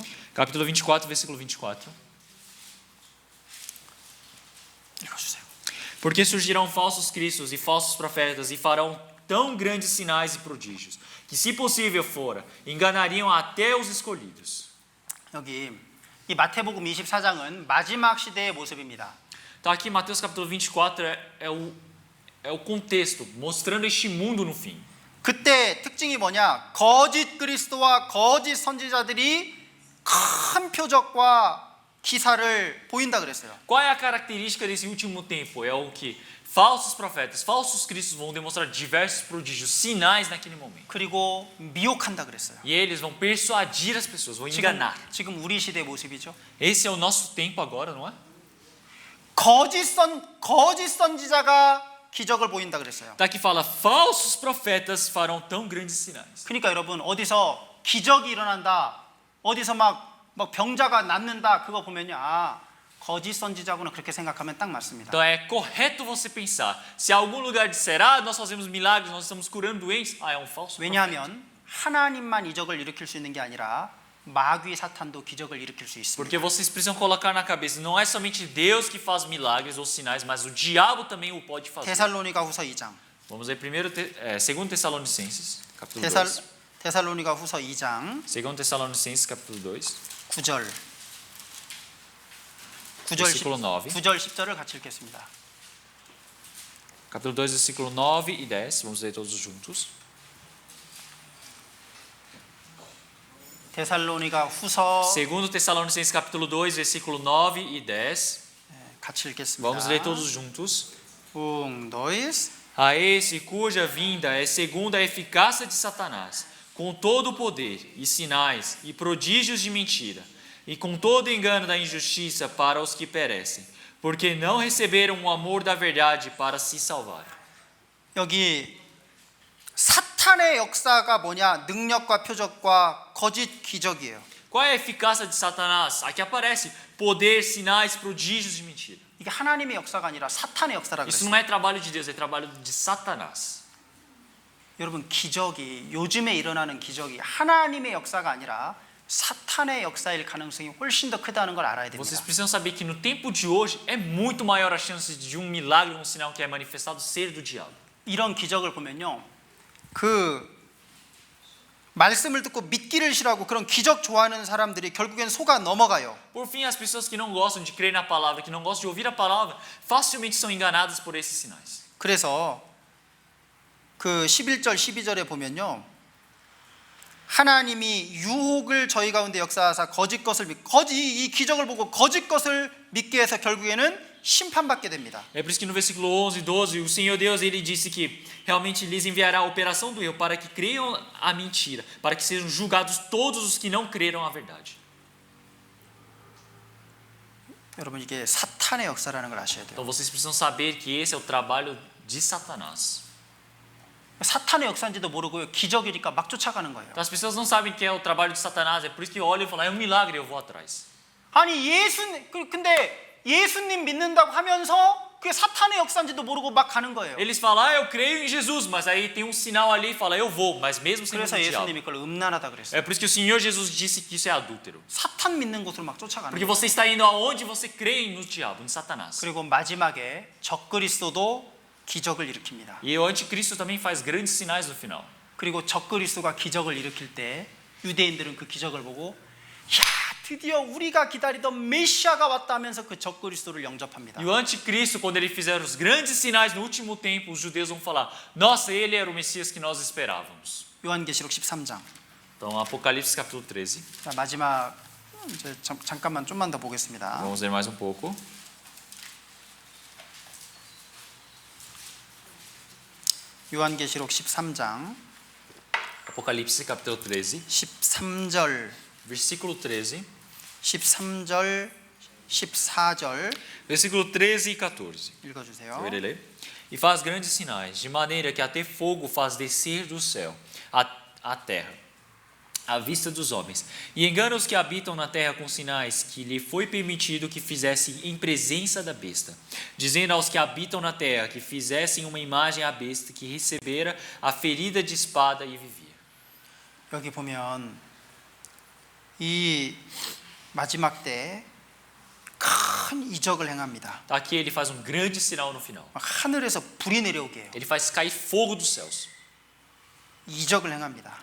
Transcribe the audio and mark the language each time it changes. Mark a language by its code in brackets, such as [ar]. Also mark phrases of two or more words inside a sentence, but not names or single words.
[pt] Capítulo 24, versículo 24. [ko] 읽어주세요. [pt] Porque surgirão falsos cristos e falsos profetas e farão tão grandes sinais e prodígios, que se possível fora, enganariam até os escolhidos. [ko] 여기 이 마태복음 24장은 마지막 시대의 모습입니다. [pt] Então aqui Mateus capítulo 24 é o contexto, mostrando este mundo no fim. [ko] 그때 특징이 뭐냐? 거짓 그리스도와 거짓 선지자들이 큰 표적과 기사를 보인다 그랬어요. [pt] Qual é a característica desse último tempo? É o que falsos profetas, falsos cristos vão demonstrar diversos prodígios, sinais naquele momento. [ko] 그리고 미혹한다 그랬어요. [pt] E eles vão persuadir as pessoas, vão enganar. [ko] 지금 우리 시대의 모습이죠. [pt] Esse é o nosso tempo agora, não é? [ko] 거짓 선지자가 기적을 보인다 그랬어요. [pt] Tá aqui fala, falsos profetas farão tão grandes sinais. [ko] 그러니까 여러분 어디서 기적이 일어난다, 어디서 막 병자가 낫는다 그거 보면요, 아 거짓 선지자구나 그렇게 생각하면 딱 맞습니다. [pt] Então é correto você pensar, se algum lugar disser, ah, nós fazemos milagres, nós estamos curando doentes, ah, é um falso profeta. [ko] 왜냐하면 하나님만 이적을 일으킬 수 있는 게 아니라 마귀 사탄도 기적을 일으킬 수 있습니다. [pt] Porque vocês precisam colocar na cabeça, não é somente Deus que faz milagres ou sinais, mas o diabo também o pode fazer. [ko] 데살로니가후서 2장. [pt] Vamos ler 2 Tessalonicenses, capítulo 2. [ko] 데살로니가후서 2장 [pt] 2 Tessalonicenses, capítulo 2, [ko] 9절. [pt] versículo 9. [ko] 9절 10절을 같이 읽겠습니다. [pt] Capítulo 2, versículo 9 e 10. Vamos ler todos juntos. [ko] 데살로니가후서 [pt] 2 Tessalonicenses, capítulo 2, versículo 9 e 10. [ko] 같이 읽겠습니다. [pt] Vamos ler todos juntos. 1, 2. A esse cuja vinda é segundo a eficácia de Satanás, com todo o poder e sinais e prodígios de mentira, e com todo engano da injustiça para os que perecem, porque não receberam o amor da verdade para se salvarem. [ko] 여기 사탄의 역사가 뭐냐? 능력과 표적과 거짓 기적이에요. [pt] Qual é a eficácia de Satanás? Aqui aparece poder, sinais, prodígios de mentira. [ko] 이게 하나님의 역사가 아니라 사탄의 역사라 [pt] Isso [ko] 그랬어요. [pt] não é trabalho de Deus, é trabalho de Satanás. [ko] 여러분 기적이 요즘에 일어나는 기적이 하나님의 역사가 아니라 사탄의 역사일 가능성이 훨씬 더 크다는 걸 알아야 [pt] Vocês [ko] 됩니다. [pt] precisam saber que no tempo de hoje é muito maior a chance de um milagre, um sinal que é manifestado ser do diabo. [ko] 이런 기적을 보면요, 그 말씀을 듣고 믿기를 싫어하고 그런 기적 좋아하는 사람들이 결국엔 속아 넘어가요. [pt] Por fim, as pessoas que não gostam de crer na palavra, que não gostam de ouvir a palavra, facilmente são enganadas por esses sinais. [ko] 그래서 그 11절 12절에 보면요, 하나님이 유혹을 저희 가운데 역사하사 이 기적을 보고 거짓 것을 믿게 해서 결국에는 심판받게 됩니다. [pt] É por isso que no versículo 11 e 12, o Senhor Deus ele disse que realmente lhes enviará a operação do erro para que creiam a mentira, para que sejam julgados todos os que não creram a verdade. [ko] 여러분 이게 사탄의 역사라는 걸 아셔야 돼요. [pt] Então vocês precisam saber que esse é o trabalho de Satanás. [ko] 사탄의 역사인지도 모르고 기적이니까 막 쫓아가는 거예요. [pt] Então as pessoas não sabem que é o trabalho de Satanás, é por isso que olham e falam, é um milagre, eu vou atrás. [ko] 아니 근데 예수님 믿는다고 하면서 그게 사탄의 역사인지도 모르고 막 가는 거예요. [pt] Eles falam, ah, eu creio em Jesus, mas aí tem um sinal ali e fala, eu vou, mas mesmo sem o [ko] 그래서 [pt] diabo. [ko] 예수님이 그걸 음란하다 그랬어요. [pt] É por isso que o Senhor Jesus disse que isso é adúltero. [ko] 사탄 믿는 곳으로 막 쫓아가는 [pt] Porque [ko] 거예요. [pt] você está indo aonde você crê no diabo, em Satanás. [ko] 그리고 마지막에 적그리스도도 기적을 일으킵니다. [pt] E o anticristo também faz grandes sinais no final. [ko] 그리고 적그리스도가 기적을 일으킬 때 유대인들은 그 기적을 보고 야 드디어 우리가 기다리던 메시아가 왔다 하면서 그 적그리스도를 영접합니다. [pt] E o anticristo, quando ele fizer os grandes sinais no último tempo, os judeus vão falar, nossa, ele era o Messias que nós esperávamos. [ko] 요한계시록 13장. [pt] Então, Apocalipse capítulo 13. [ko] 자, 마지막 이제 잠깐만 좀만 더 보겠습니다. [pt] Vamos ler mais um pouco. [ko] 요한계시록 13장 [pt] Apocalipse capítulo 13, [ko] 13절, [pt] versículo 13, [ko] 13절, 14절 [pt] versículo 13 e 14. [ko] 읽어주세요. [pt] Eu irei ler. E faz grandes sinais, de maneira que até fogo faz descer do céu a terra, à vista dos homens. E engana os que habitam na terra com sinais que lhe foi permitido que fizesse em presença da besta, dizendo aos que habitam na terra que fizessem uma imagem à besta que recebera a ferida de espada e vivia. [ko] 여기 보면 이 마지막 때 큰 이적을 행합니다. [pt] Aqui ele faz um grande sinal no final. [ko] 하늘에서 불이 내려오게 해요. [pt] Ele faz cair fogo dos céus. [ko] 이적을 행합니다.